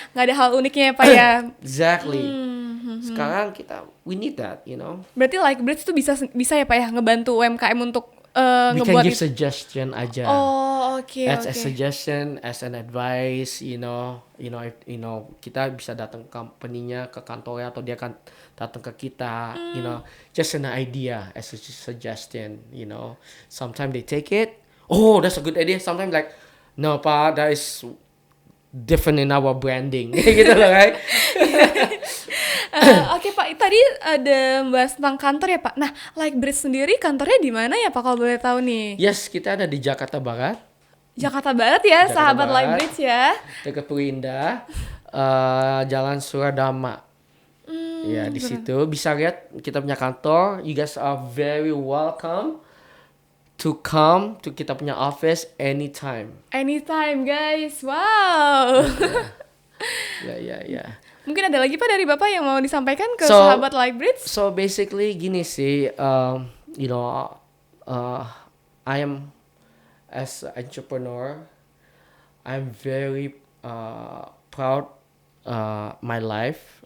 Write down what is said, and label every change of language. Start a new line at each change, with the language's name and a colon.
Indonesian: Nggak ada hal uniknya ya Pak ya.
English: Exactly.
Indonesian: Sekarang
English: we need that,
Indonesian: Berarti Lightbridge itu bisa ya Pak ya ngebantu UMKM untuk
English: We can
Indonesian: ngebuat
English: give suggestion aja. Oh, oke. As a suggestion, as an advice,
Indonesian: kita bisa datang ke company-nya, ke kantornya, atau dia kan datang ke kita,
English: just an idea as a suggestion, Sometimes they take it, oh, that's a good idea. Sometimes like, no, Pak, that is different in our branding,
Indonesian: gitu loh,
English: right?
Indonesian: Oke Pak, tadi ada bahas tentang kantor ya Pak. Nah, Lightbridge sendiri kantornya di mana ya Pak kalau boleh tahu nih? Yes, kita ada di Jakarta Barat. Jakarta Barat ya, Jakarta sahabat Barat. Lightbridge ya. Dekat Perindah, Jalan Suradama. Ya, di situ bisa lihat kita punya kantor.
English: You guys are very welcome to come to
Indonesian: kita punya
English: office anytime. Anytime guys, wow. Ya.
Indonesian: Mungkin ada lagi Pak dari Bapak yang mau disampaikan ke sahabat Lightbridge?
English: So basically
Indonesian: gini sih,
English: I am as an entrepreneur, I'm very proud my life.